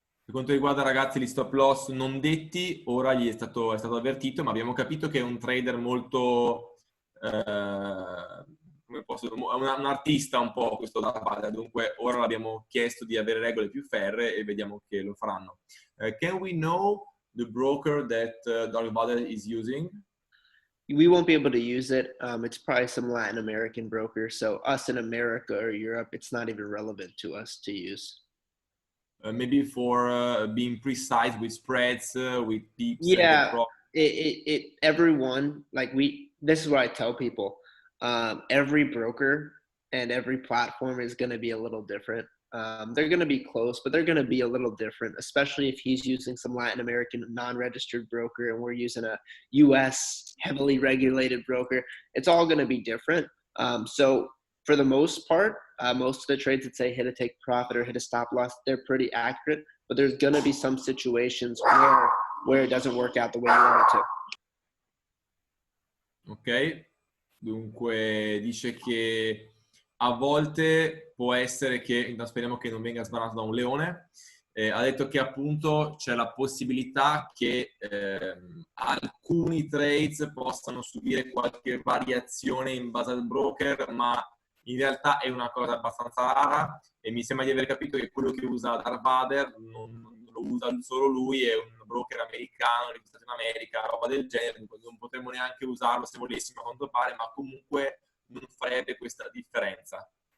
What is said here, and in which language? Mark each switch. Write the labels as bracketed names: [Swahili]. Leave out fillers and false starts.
[Italian] quanto riguarda ragazzi gli stop loss non detti, ora gli è stato avvertito, ma abbiamo capito che è un trader molto, come posso dire, un artista un po' questo Darvada, dunque ora l'abbiamo chiesto di avere regole più ferree e vediamo che lo faranno. [English] Can we know the broker that Darvada is using? We won't be able to use it. It's probably some Latin American broker. So us in America or Europe, it's not even relevant to us to use. Maybe for being precise with spreads, with peeps and Yeah, profit. Everyone, this is what I tell people. Every broker and every platform is going to be a little different. They're going to be close, but they're going to be a little different, especially if he's using some Latin American non-registered broker and we're using a US heavily regulated broker. It's all going to be different. So for the most part, most of the trades that say hit a take profit or hit a stop loss, they're pretty accurate, but there's going to be some situations where it doesn't work out the way you want it to. [Italian] Ok, dunque dice che a volte può essere che, speriamo che non venga sbanato da un leone, ha detto che appunto c'è la possibilità che alcuni trades possano subire qualche variazione in base al broker, ma in realtà è una cosa abbastanza rara e mi sembra di aver capito che quello che usa Darvader non lo usa solo lui, è un broker americano registrato in America, roba del genere, non potremmo neanche usarlo se volessimo a quanto pare, ma comunque non farebbe questa differenza.